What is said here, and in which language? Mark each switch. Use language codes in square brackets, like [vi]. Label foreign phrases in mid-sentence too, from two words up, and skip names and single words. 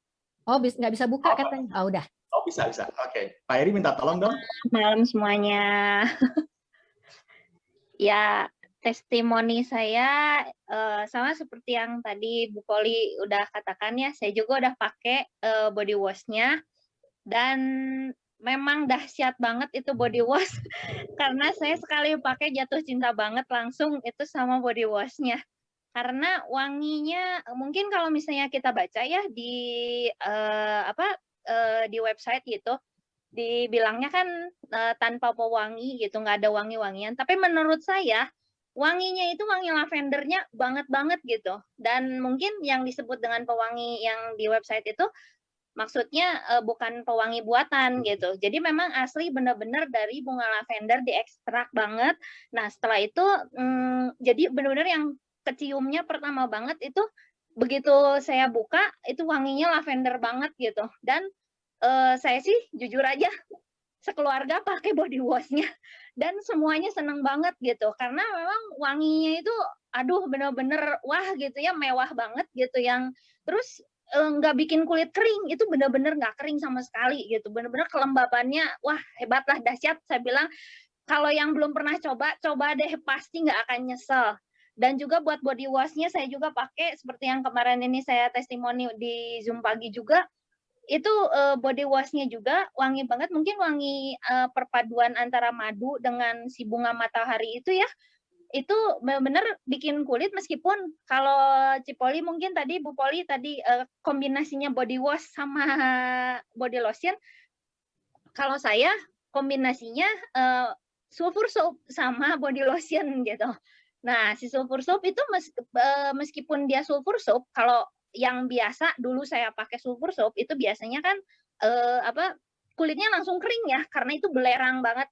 [id] Oh, nggak bisa buka katanya. Oh, udah. Oh, bisa. Oke. Pak Heri minta tolong dong. Malam semuanya. Ya, testimoni saya sama seperti yang tadi Bu Poli udah katakan ya, saya juga udah pakai [en] body wash- [id] nya dan memang dahsyat banget itu [en] body wash [id] karena saya sekali pakai jatuh cinta banget langsung itu sama [en] body wash- [id] nya. Karena wanginya mungkin kalau misalnya kita baca ya di di website gitu, dibilangnya kan tanpa pewangi gitu, nggak ada wangi-wangian. Tapi menurut saya wanginya itu wangi lavendernya banget gitu. Dan mungkin yang disebut dengan pewangi yang di website itu maksudnya bukan pewangi buatan gitu. Jadi memang asli benar-benar dari bunga lavender diekstrak banget. Nah setelah itu jadi benar-benar yang keciumnya pertama banget itu begitu saya buka itu wanginya lavender banget gitu. Dan saya sih jujur aja sekeluarga pakai [en] body wash- [id] nya dan semuanya seneng banget gitu karena memang wanginya itu aduh bener-bener wah gitu ya, mewah banget gitu yang terus nggak bikin kulit kering, itu bener-bener nggak kering sama sekali gitu, bener-bener kelembabannya wah hebat lah, dahsyat. Saya bilang kalau yang belum pernah coba deh, pasti nggak akan nyesel. Dan juga buat [en] body wash- [id] nya saya juga pakai seperti yang kemarin ini saya testimoni di Zoom pagi juga, itu [en] body wash- [id] nya juga wangi banget, mungkin wangi perpaduan antara madu dengan si bunga matahari itu ya, itu benar-benar bikin kulit meskipun kalau Cipoli mungkin tadi Bu Poli tadi kombinasinya [en] body wash [id] sama [en] body lotion, [id] kalau saya kombinasinya [en] sulfur soap [id] sama [en] body lotion [id] gitu. Nah, si [en] sulfur soap [id] itu meskipun dia [en] sulfur soap, [id] kalau yang biasa dulu saya pakai [en] sulfur soap [id] itu biasanya kan kulitnya langsung kering ya, karena itu belerang banget.